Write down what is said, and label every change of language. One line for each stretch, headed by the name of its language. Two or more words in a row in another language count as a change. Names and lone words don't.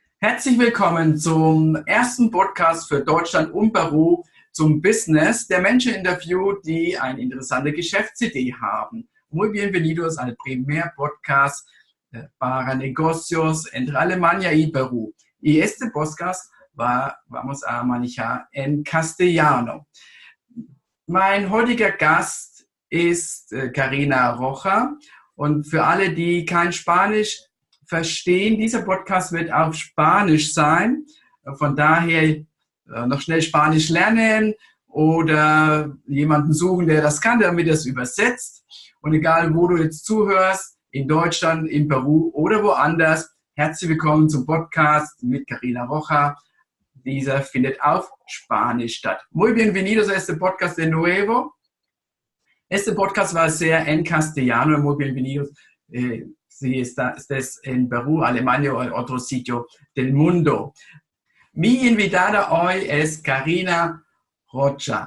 German: Herzlich willkommen zum ersten Podcast für Deutschland und Peru zum Business der Menschen interviewt, die eine interessante Geschäftsidee haben.
Spanish: Muy bienvenidos al primer podcast para negocios entre Alemania y Perú. Y este podcast vamos a manejar en castellano.
German: Mein heutiger Gast ist Karina Rocha. Und für alle, die kein Spanisch verstehen, dieser Podcast wird auf Spanisch sein. Von daher noch schnell Spanisch lernen oder jemanden suchen, der das kann, damit er es übersetzt. Und egal, wo du jetzt zuhörst, in Deutschland, in Peru oder woanders, herzlich willkommen zum Podcast mit Karina Rocha. Dieser findet auf Spanish statt.
Spanish: Muy bienvenidos a este podcast de nuevo. Este podcast va a ser en castellano. Muy bienvenidos si estés en Perú, Alemania o en otro sitio del mundo. Mi invitada hoy es Karina Rocha.